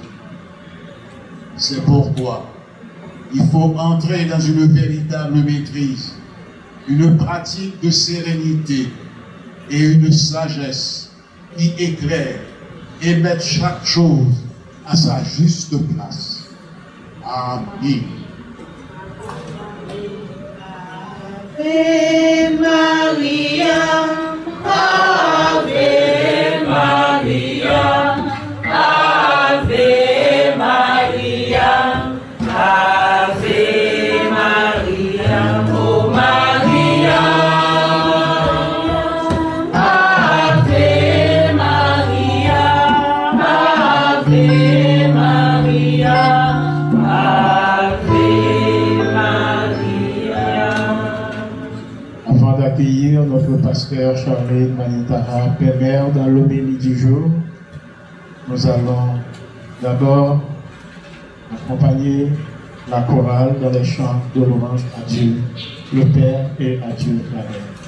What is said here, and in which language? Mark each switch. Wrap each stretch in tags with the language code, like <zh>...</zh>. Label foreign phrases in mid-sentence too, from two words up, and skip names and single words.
<fr>C'est pourquoi il faut entrer dans une véritable maîtrise, une pratique de sérénité et une sagesse qui éclaire et met chaque chose à sa juste place. Amen.</fr> <la>Ave Maria, Ave Maria, Ave Maria, Ave Maria, oh Maria, Ave Maria, Ave Maria, Ave Maria.</la> <fr>Avant d'accueillir notre pasteur Charline Manitara, Père dans l'homélie du jour, nous allons d'abord accompagner la chorale dans les chants de louange à Dieu, le Père et à Dieu la Mère.</fr>